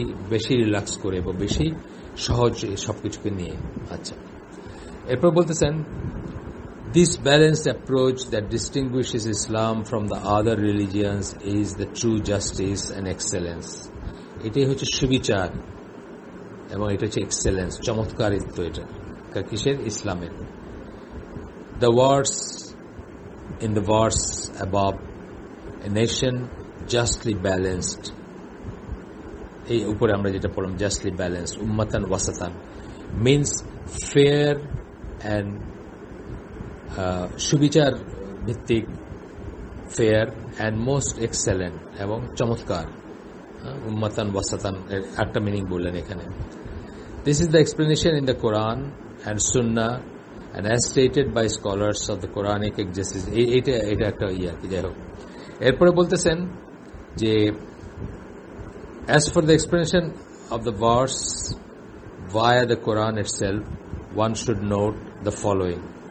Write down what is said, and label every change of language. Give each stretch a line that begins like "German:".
Bangla: বেশি রিল্যাক্স করে বা বেশি সহজ সবকিছুকে নিয়ে। আচ্ছা, এরপর বলতেছেন
English: this balanced approach that distinguishes Islam from the other religions is the true justice and excellence.
Bangla: এটাই হচ্ছে সুবিচার এবং এটা হচ্ছে এক্সেলেন্স, চমৎকারিত্ব। এটা কিসের? ইসলামের।
English: The words in the verse above, a nation justly balanced,
Bangla: এই উপরে আমরা যেটা পড়লাম
English: justly balanced, ummatan wasatan, means fair and
Bangla: সুবিচার ভিত্তিক,
English: fair and most excellent
Bangla: এবং চমৎকার। উম্মাতান ওয়াসাতান এর একটা মিনিং বললেন এখানে।
English: This is the explanation in the Quran and Sunnah and as stated by scholars of the Quranic exegesis.
Bangla: এটা একটা আর কি, যাই হোক। এরপরে বলতেছেন যে
English: As for the explanation of the verse via the Quran itself, one should note the following.